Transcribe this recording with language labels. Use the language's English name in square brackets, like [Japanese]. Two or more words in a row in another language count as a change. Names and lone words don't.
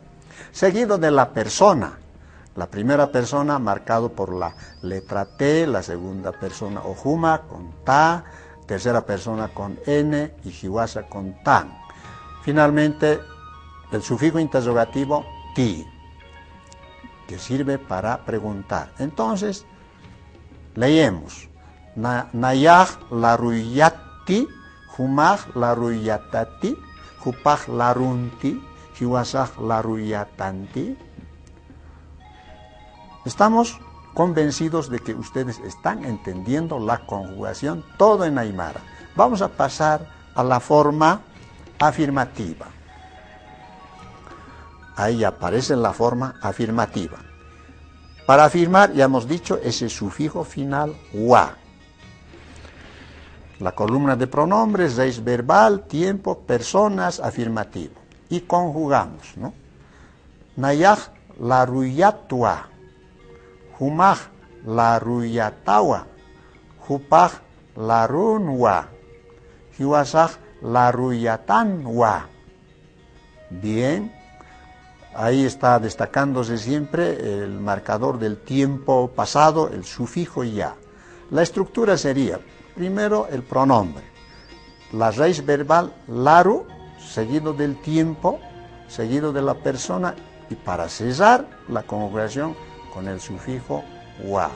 [Spanish] Seguido de la persona, la primera persona marcado por la letra T, la segunda persona ojuma con ta, tercera persona con n y jiwasa con tan. Finalmente, el sufijo interrogativo ti, que sirve para preguntar. Entonces, leemos. [Aymara] Nayaj laruyati, jumaj laruyatati, jupaj larunti, jiwasaj laruyatanti. [Spanish] Estamos convencidos de que ustedes están entendiendo la conjugación, todo en aymara. Vamos a pasar a la forma afirmativa. Ahí aparece la forma afirmativa. Para afirmar, ya hemos dicho, ese sufijo final wa. La columna de pronombres, raíz verbal, tiempo, personas, afirmativo. Y conjugamos, ¿no? [Aymara] Nayaj laruyatua, jumaj laruyatawa, jupaj larunwa, jiwasaj laruyatanwa. [Spanish] Bien. Ahí está destacándose siempre el marcador del tiempo pasado, el sufijo ya. La estructura sería, primero el pronombre, la raíz verbal laru, seguido del tiempo, seguido de la persona, y para cesar la conjugación con el sufijo wa.